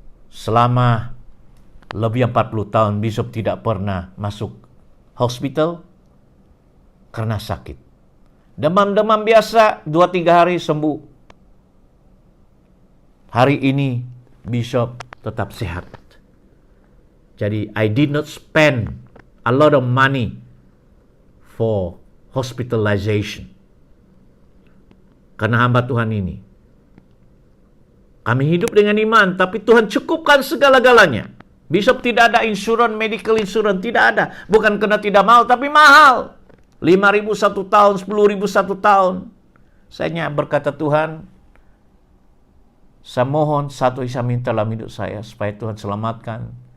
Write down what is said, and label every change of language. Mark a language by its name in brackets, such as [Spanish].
[Malay] Selama lebih 40 tahun Bishop tidak pernah masuk hospital karena sakit. Demam-demam biasa 2-3 hari sembuh. Hari ini Bishop tetap sehat. Jadi [English] I did not spend a lot of money for hospitalization. [Malay] Karena hamba Tuhan ini, kami hidup dengan iman, tapi Tuhan cukupkan segala-galanya. Bishop tidak ada insurans, medical insurance, tidak ada. Bukan karena tidak mau, tapi mahal. 5.000 1 tahun, 10.000 1 tahun. Saya berkata, Tuhan, saya mohon satu saya minta dalam hidup saya, supaya Tuhan selamatkan.